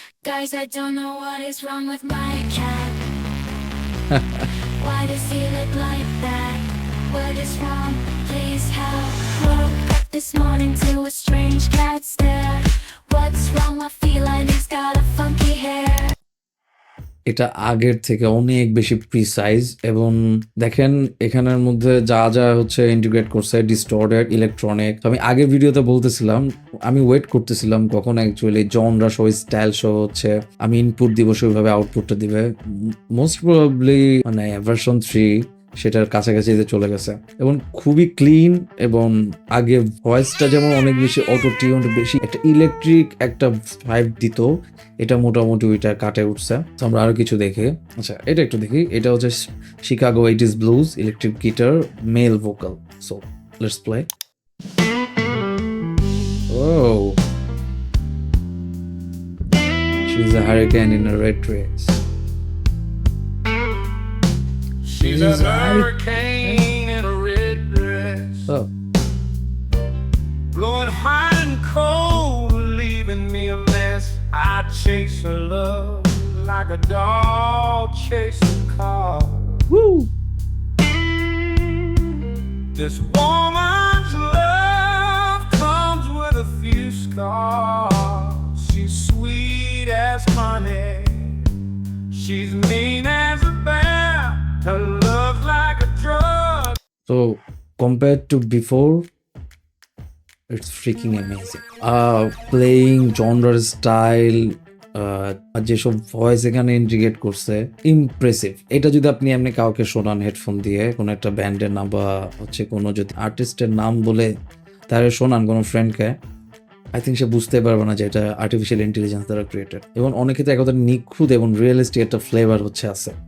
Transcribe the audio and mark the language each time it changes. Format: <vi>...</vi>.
<en>Guys, I don't know what is wrong with my cat. Why does he look like that? What is wrong? Please help. Woke up this morning to a strange cat stare. What's wrong? My feline has got a funky hair.</en> <bn>এটা আগের থেকে অনেক বেশি precise এবং দেখেন এখানের মধ্যে যা হচ্ছে ইন্টিগ্রেট করছে ডিস্টর্টেড ইলেকট্রনিক। আমি আগের ভিডিওতে বলতেছিলাম আমি ওয়েট করতেছিলাম কখন অ্যাকচুয়ালি জনরা সহ স্টাইল সহ হচ্ছে আমি ইনপুট দিব, সেইভাবে আউটপুটটা দিবে। মোস্ট প্রবাবলি মানে ভার্সন 3 সেটার কাছাকাছি চলে গেছে এবং খুবই ক্লিন। এবং আগে ভয়েসটা যেমন অনেক বেশি অটো টিউন, বেশি একটা ইলেকট্রিক একটা ভাইব দিত, এটা মোটামুটি ওইটা কাটে উঠছে। আমরা আরো কিছু দেখি। আচ্ছা, এটা একটু দেখি। এটা হচ্ছে Chicago 80s blues, electric guitar, mail vocal.</bn> <en>So let's play. Oh, she's a hurricane in a red dress. She's a hurricane in a red dress. Oh, Blowing hot and cold, leaving me a mess. I chase her love like a dog chasing a car. woo! This woman's love comes with a few scars. She's sweet as honey, she's mean as a bear. Her love's like a drug. So compared to before, it's freaking amazing. Playing genre style,</en> <bn>আর যেসব voice এখানে integrate করছে, impressive. এটা যদি আপনি এমনি কাউকে শোনান headphone দিয়ে, কোনো একটা ব্যান্ডের নাম বা হচ্ছে কোনো যদি আর্টিস্টের নাম বলে তাহলে শোনান কোনো ফ্রেন্ডকে,</bn> <en>I think</en> <bn>সে বুঝতে পারবে না যে এটা আর্টিফিশিয়াল ইন্টেলিজেন্স দ্বারা ক্রিয়েটেড, এবং অনেক ক্ষেত্রে একদম নিখুঁত এবং রিয়েলিস্টিক একটা ফ্লেভার হচ্ছে আছে।</bn>